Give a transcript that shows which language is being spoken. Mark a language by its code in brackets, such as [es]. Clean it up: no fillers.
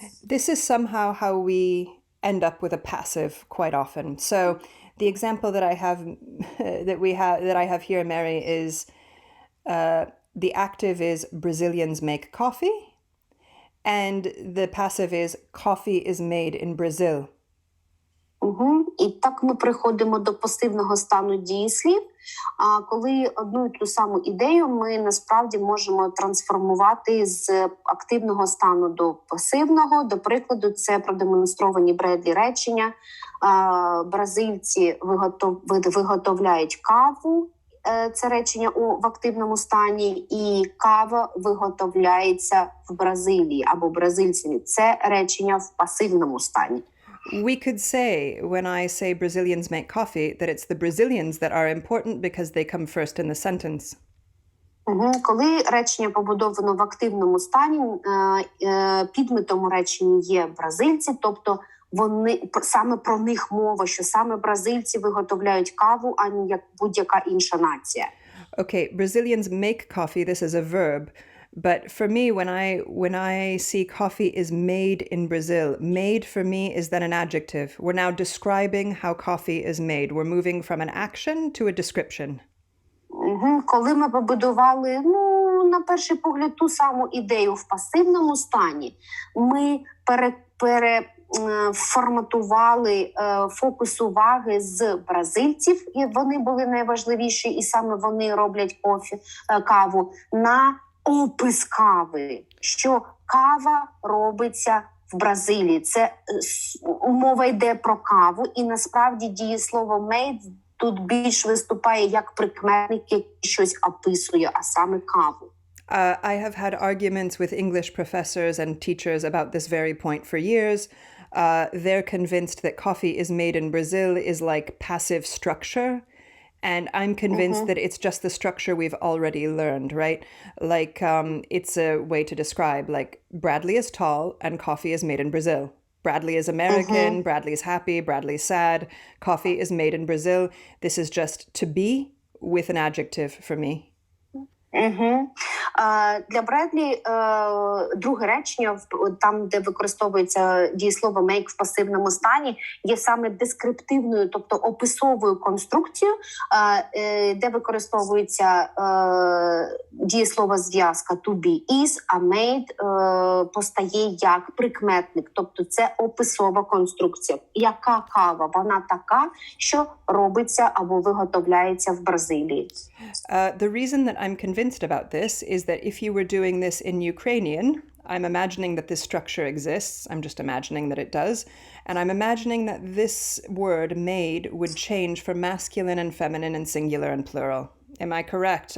[en] This is somehow how we end up with a passive quite often. So the example that I have here, Mary, is the active is Brazilians make coffee, and the passive is coffee is made in Brazil. [uk] І так ми приходимо до пасивного стану дієслів, коли одну і ту саму ідею ми насправді можемо трансформувати з активного стану до пасивного. До прикладу, це продемонстровані Бредлі речення. Бразильці виготовляють каву, це речення в активному стані, і кава виготовляється в Бразилії або бразильцями. Це речення в пасивному стані. [en] We could say, when I say Brazilians make coffee, that it's the Brazilians that are important because they come first in the sentence. [uk] Коли речення побудовано в активному стані, підметом у реченні є бразильці, тобто саме про них мова, що саме бразильці виготовляють каву, а не як будь-яка інша нація. [en] Okay, Brazilians make coffee, this is a verb. But for me, when I see coffee is made in Brazil, made for me is then an adjective. We're now describing how coffee is made. We're moving from an action to a description. [uk] Коли ми побудували, на перший погляд, ту саму ідею в пасивному стані, ми переформатували фокус уваги з бразильців, і вони були найважливіші, і саме вони роблять каву, на опис кави, що кава робиться в Бразилії. Це мова йде про каву, і насправді дієслово made тут більш виступає як прикметник, який щось описує, а саме каву. [en] I have had arguments with English professors and teachers about this very point for years. They're convinced that coffee is made in Brazil is like passive structure. And I'm convinced that it's just the structure we've already learned, right? Like, it's a way to describe, like, Bradley is tall and coffee is made in Brazil. Bradley is American, Bradley is happy, Bradley's sad. Coffee is made in Brazil. This is just to be with an adjective for me. Угу. [uk] Для Бредлі друге речення, там, де використовується дієслово make в пасивному стані, є саме дескриптивною, тобто описовою конструкцією, де використовується дієслово зв'язка to be is, а made постає як прикметник, тобто це описова конструкція. Яка кава? Вона така, що робиться або виготовляється в Бразилії. [en] The reason that I'm convinced about this is that if you were doing this in Ukrainian, I'm imagining that this structure exists. I'm just imagining that it does. And I'm imagining that this word made would change for masculine and feminine and singular and plural. Am I correct?